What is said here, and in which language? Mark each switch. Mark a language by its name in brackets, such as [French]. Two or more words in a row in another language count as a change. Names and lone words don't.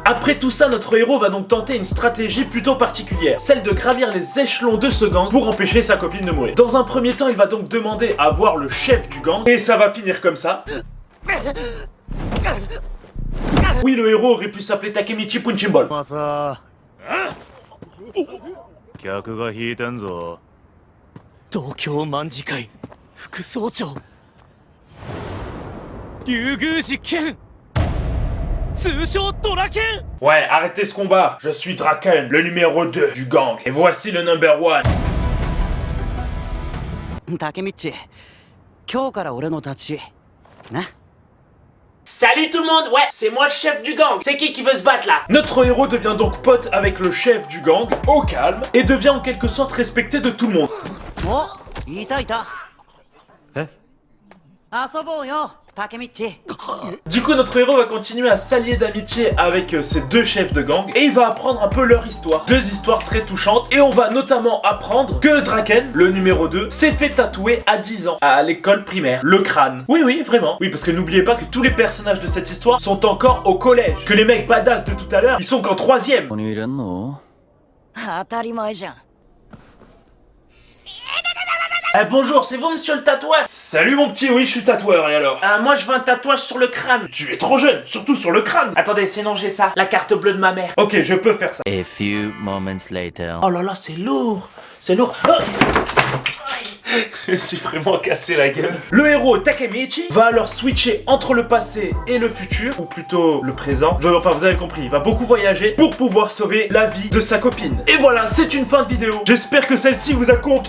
[French] Après tout ça, notre héros va donc tenter une stratégie plutôt particulière, celle de gravir les échelons de ce gang pour empêcher sa copine de mourir. Dans un premier temps, il va donc demander à voir le chef du gang, et ça va finir comme ça. Oui, le héros aurait pu s'appeler Takemichi Punchimbol. [Japanese] 客が引いてんぞ。東京卍会副総長竜宮寺剣通称ドラケン。 [French] Ouais, arrêtez ce combat. Je suis Draken, le numéro 2 du gang. Et voici le [English] number 1. [Japanese] 竹道、今日から俺の立ちな。 [French] Salut tout le monde, ouais, c'est moi le chef du gang. C'est qui veut se battre là? Notre héros devient donc pote avec le chef du gang, au calme, et devient en quelque sorte respecté de tout le monde. [Japanese] お、いたいた。え？遊ぼうよ、竹道。 [French] Du coup, notre héros va continuer à s'allier d'amitié avec ces deux chefs de gang et il va apprendre un peu leur histoire. Deux histoires très touchantes et on va notamment apprendre que Draken, le numéro 2, s'est fait tatouer à 10 ans à l'école primaire, le crâne. Oui, oui, vraiment. Oui, parce que n'oubliez pas que tous les personnages de cette histoire sont encore au collège. Que les mecs badass de tout à l'heure, ils sont qu'en 3ème. [Japanese] 当たり前じゃん。 [French] Bonjour, c'est vous monsieur le tatoueur? Salut mon petit, oui je suis tatoueur et alors? Moi je veux un tatouage sur le crâne. Tu es trop jeune, surtout sur le crâne. Attendez, sinon j'ai ça, la carte bleue de ma mère. Ok, je peux faire ça. [English] A few moments later. [French] Oh là là, c'est lourd. C'est lourd. Oh, je me suis vraiment cassé la gueule. Le héros Takemichi va alors switcher entre le passé et le futur, ou plutôt le présent. Enfin, vous avez compris, il va beaucoup voyager pour pouvoir sauver la vie de sa copine. Et voilà, c'est une fin de vidéo. J'espère que celle-ci vous a conquis.